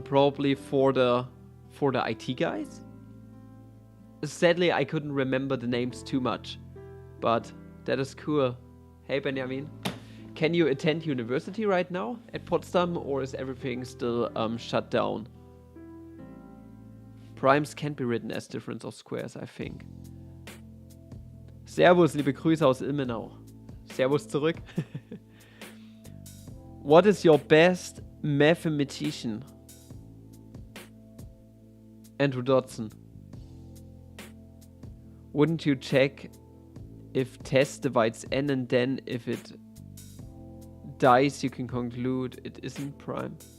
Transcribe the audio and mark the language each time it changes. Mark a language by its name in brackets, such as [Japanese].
[English] Probably for the IT guys? Sadly, I couldn't remember the names too much. But that is cool. Hey Benjamin. Can you attend university right now at Potsdam, or is everything still shut down? Primes can't be written as difference of squares, I think. [German] Servus, liebe Grüße aus Ilmenau. Servus zurück. [English] What is your best mathematician? Andrew Dodson. Wouldn't you check if test divides n and then if it dies you can conclude it isn't prime?